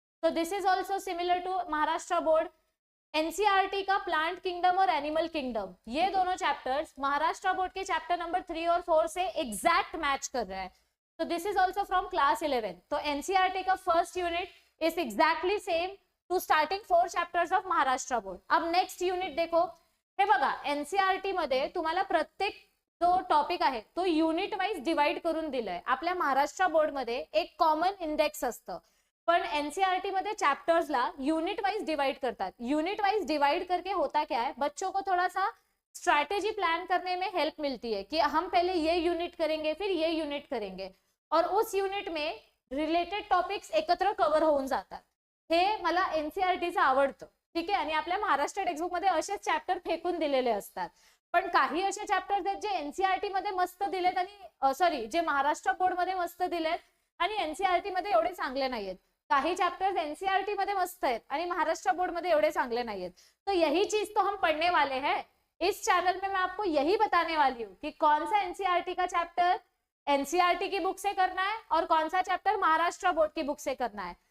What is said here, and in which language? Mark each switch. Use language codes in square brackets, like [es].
[hi] तो [en] this is also similar to [hi] Maharashtra board. NCERT का plant kingdom और एनिमल किंगडम, ये दोनों चैप्टर्स महाराष्ट्र बोर्ड के चैप्टर नंबर 3 और 4 से एग्जैक्ट मैच कर रहा है। [en] तो this is also from class 11। तो NCERT का first unit is exactly same to starting 4 chapters of Maharashtra board. [mr] अब नेक्स्ट युनिट देखो, हे बघा एनसीईआरटी मध्ये तुम्हाला प्रत्येक जो टॉपिक आहे तो युनिट वाइज डिवाइड करून दिलाय। आपल्या महाराष्ट्र बोर्ड मध्ये एक कॉमन इंडेक्स असतं, पण एनसीईआरटी मध्ये चैप्टर्सला [hi] युनिट वाइज डिवाइड करतात। युनिट वाइज डिवाइड करके होता क्या है, बच्चों को थोड़ा सा स्ट्रैटेजी प्लान करने में हेल्प मिलती है कि हम पहले ये यूनिट करेंगे, फिर ये यूनिट करेंगे, और उस युनिट में रिलेटेड टॉपिक्स [mr] एकत्र कव्हर होऊन जातात. हे मला एनसीईआरटीचं आवडतं. ठीक आहे. आणि आपल्या महाराष्ट्र टेक्स्टबुक मध्ये असेच चॅप्टर फेकून दिलेले असतात, पण काही असे चॅप्टर्स आहेत जे एनसीईआरटी मध्ये मस्त दिलेत आणि सॉरी जे महाराष्ट्र बोर्ड मध्ये मस्त दिलेत आणि एनसीईआरटी मध्ये एवढे चांगले नाहीयेत. [hi] काही चैप्टर्स एनसीईआरटी में मस्त है और महाराष्ट्र बोर्ड में [mr] एवढे चांगले [hi] नहीं है. तो यही चीज तो हम पढ़ने वाले हैं इस चैनल में. मैं आपको यही बताने वाली हूँ कि कौन सा एनसीईआरटी का चैप्टर एनसीईआरटी की बुक से करना है और कौन सा चैप्टर महाराष्ट्र बोर्ड की बुक से करना है.